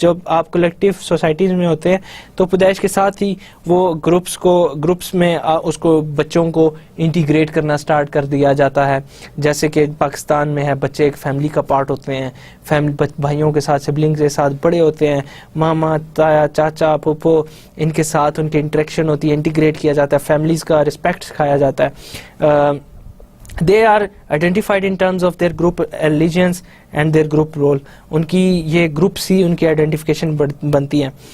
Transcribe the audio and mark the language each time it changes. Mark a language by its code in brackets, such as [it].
[ur] جب آپ collective societies میں ہوتے ہیں تو پیدائش کے ساتھ ہی وہ گروپس میں اس کو بچوں کو انٹیگریٹ کرنا سٹارٹ کر دیا جاتا ہے. جیسے کہ پاکستان میں ہے, بچے ایک فیملی کا پارٹ ہوتے ہیں, فیملی بھائیوں کے ساتھ, سبلنگ کے ساتھ بڑے ہوتے ہیں, ماما, تایا, چاچا, پھوپھو, ان کے ساتھ ان کی انٹریکشن ہوتی ہے, انٹیگریٹ کیا جاتا ہے, فیملیز کا رسپیکٹ سکھایا جاتا ہے. [en] They are identified in terms of their group allegiance and their group role. [ur] ان کی یہ گروپس ہی ان کی آئیڈینٹیفیکیشن بنتی ہیں.